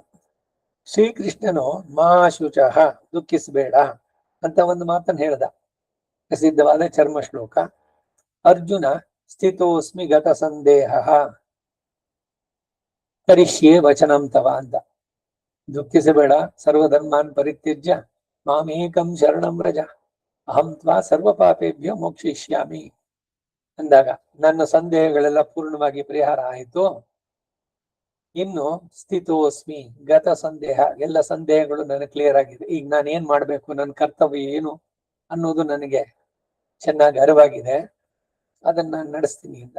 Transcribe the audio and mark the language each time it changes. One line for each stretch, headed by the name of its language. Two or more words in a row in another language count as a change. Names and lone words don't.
Kannada: ಶ್ರೀಕೃಷ್ಣನು
Sanskrit: ಮಾ ಶುಚಃ
Kannada: ದುಃಖಿಸಬೇಡ ಅಂತ ಒಂದು ಮಾತನ್ನು ಹೇಳ್ದ, ಪ್ರಸಿದ್ಧವಾದ ಚರ್ಮ ಶ್ಲೋಕ.
Sanskrit: ಅರ್ಜುನ ಸ್ಥಿತೋಸ್ಮಿ ಗತ ಸಂದೇಹ ಕರಿಷ್ಯೆ ವಚನಂ ತವ ಅಂತ.
Kannada: ದುಃಖಿಸಬೇಡ,
Sanskrit: ಸರ್ವಧರ್ಮಾನ್ ಪರಿತ್ಯಜ್ಯ ಮಾಮೇಕಂ ಶರಣಂ ವ್ರಜ ಅಹಂ ತ್ವಾ ಸರ್ವ ಪಾಪೇಭ್ಯೋ ಮೋಕ್ಷಯಿಷ್ಯಾಮಿ
Kannada: ಅಂದಾಗ ನನ್ನ ಸಂದೇಹಗಳೆಲ್ಲ ಪೂರ್ಣವಾಗಿ ಪರಿಹಾರ ಆಯಿತು. ಇನ್ನು
Sanskrit: ಸ್ಥಿತೋಸ್ಮಿ ಗತ ಸಂದೇಹ,
Kannada: ಎಲ್ಲ ಸಂದೇಹಗಳು ನನಗೆ ಕ್ಲಿಯರ್ ಆಗಿದೆ. ಈಗ ನಾನು ಏನ್ ಮಾಡ್ಬೇಕು, ನನ್ನ ಕರ್ತವ್ಯ ಏನು ಅನ್ನೋದು ನನಗೆ ಚೆನ್ನಾಗಿ ಅರಿವಾಗಿದೆ, ಅದನ್ನ ನಾನು ನಡೆಸ್ತೀನಿ ಅಂತ.